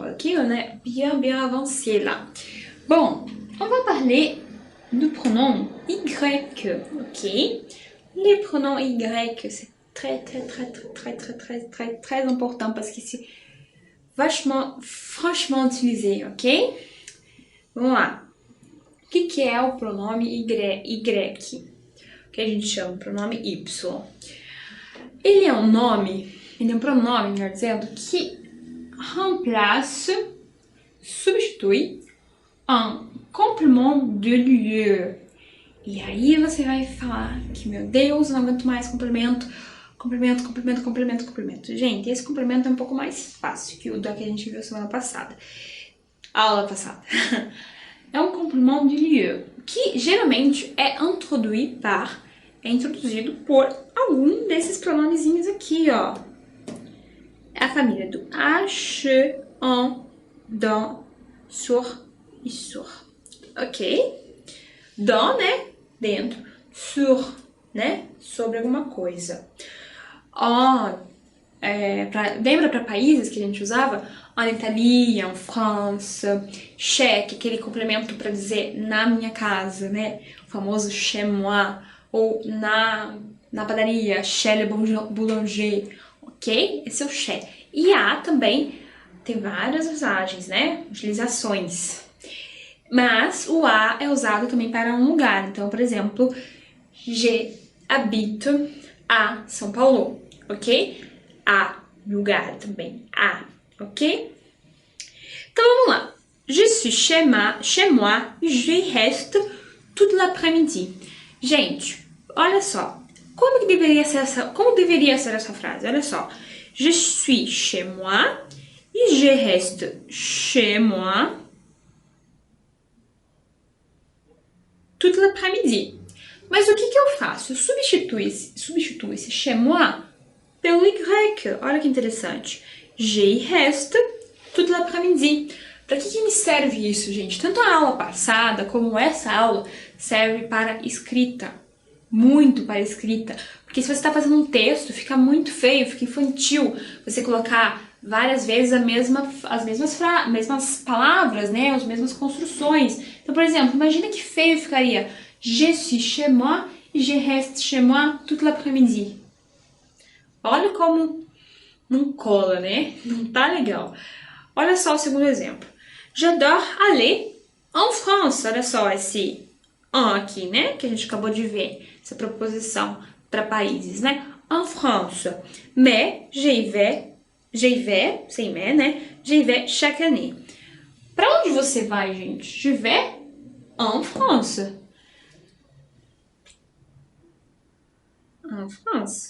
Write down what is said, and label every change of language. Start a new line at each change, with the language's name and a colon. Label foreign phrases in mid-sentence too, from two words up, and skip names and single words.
French: Ok, on est bien avancé là. Bon, on va parler du pronom Y. Ok, les pronoms Y, c'est très important parce que c'est franchement utilisé, ok?
Portuguese: Vamos lá. O que é o pronome Y? Que a gente chama de pronome Y. Ele é um pronome, melhor dizendo, que remplace, substitui
French: un complément de lieu.
Portuguese: E aí você vai falar que, meu Deus, não aguento mais complemento. Gente, esse complemento é um pouco mais fácil que o da que a gente viu semana passada. Aula passada. É um
French: complément de lieu,
Portuguese: que geralmente é introduzido por algum desses pronomezinhos aqui, ó. É a família do H,
French: en, dans, sur
Portuguese: e sur.
French: Ok? Dans,
Portuguese: né? Dentro. Sur, né? Sobre alguma coisa. Lembra para países que a gente usava?
French: En Italie, en France, chez,
Portuguese: aquele complemento para dizer na minha casa, né? O famoso
French: chez moi.
Portuguese: Ou na padaria,
French: chez le boulanger,
Portuguese: ok? Esse é o chez. E a também tem várias usagens, né? Utilizações. Mas o a é usado também para um lugar. Então, por exemplo,
French: j'habite à
Portuguese: São Paulo, ok? A, lugar também, a, ok? Então vamos lá.
French: Je suis chez moi, je reste toute l'après-midi.
Portuguese: Gente, olha só. Como deveria ser essa frase? Olha só.
French: Je suis chez moi e je reste chez moi toute l'après-midi.
Portuguese: Mas o que eu faço? Eu substituo esse
French: chez moi
Portuguese: pelo Y. Olha que interessante.
French: Je reste toute l'après-midi.
Portuguese: Para que me serve isso, gente? Tanto a aula passada como essa aula serve para escrita. Muito para escrita. Porque se você está fazendo um texto, fica muito feio, fica infantil você colocar várias vezes as mesmas palavras, né? As mesmas construções. Então, por exemplo, imagina que feio ficaria
French: Je suis chez moi e je reste chez moi toute l'après-midi.
Portuguese: Olha como não cola, né? Não tá legal. Olha só o segundo exemplo.
French: J'adore aller en France.
Portuguese: Olha só esse en aqui, né? Que a gente acabou de ver. Essa proposição para países, né?
French: En France. Mais j'y vais,
Portuguese: sem mais, né?
French: J'y vais chaque année.
Portuguese: Para onde você vai, gente?
French: Je vais en France. En France.